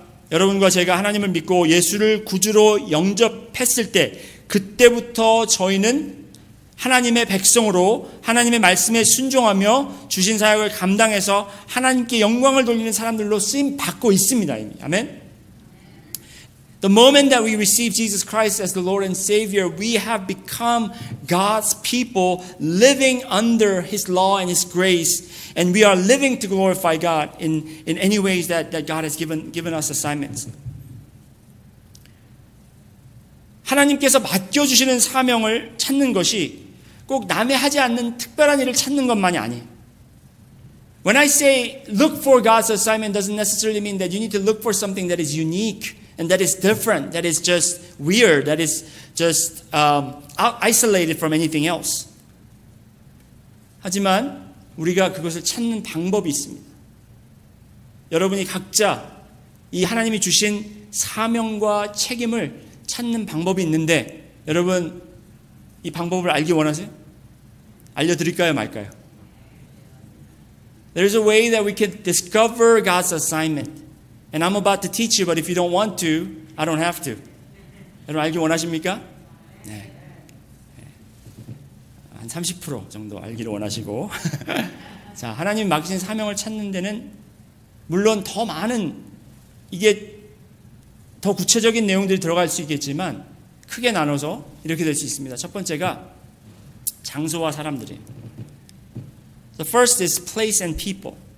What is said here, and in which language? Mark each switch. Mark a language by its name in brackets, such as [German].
[Korean] 여러분과 제가 하나님을 믿고 예수를 구주로 영접했을 때 그때부터 저희는 하나님의 백성으로 하나님의 말씀에 순종하며 주신 사역을 감당해서 하나님께 영광을 돌리는 사람들로 쓰임 받고 있습니다. 이미. 아멘. [English] The moment that we receive Jesus Christ as the Lord and Savior, we have become God's people living under His law and His grace, and we are living to glorify God in any ways that God has given us assignments. [Korean] 하나님께서 맡겨주시는 사명을 찾는 것이 꼭 남이 하지 않는 특별한 일을 찾는 것만이 아니에요. [English] When I say look for God's assignment doesn't necessarily mean that you need to look for something that is unique and that is different, that is just weird, that is just isolated from anything else. [Korean] 하지만 우리가 그것을 찾는 방법이 있습니다. 여러분이 각자 이 하나님이 주신 사명과 책임을 찾는 방법이 있는데 여러분 이 방법을 알기 원하세요? 알려드릴까요 말까요? [English] There's a way that we can discover God's assignment. And I'm about to teach you, but if you don't want to, I don't have to. [Korean] 여러분 알기 원하십니까? 네. 한 30% 정도 알기를 원하시고 자, 하나님 맡기신 사명을 찾는 데는 물론 더 많은 이게 더 구체적인 내용들이 들어갈 수 있겠지만 크게 나눠서 이렇게 될 수 있습니다. 첫 번째가 장소와 사람들이에요. [English] The first is place and people.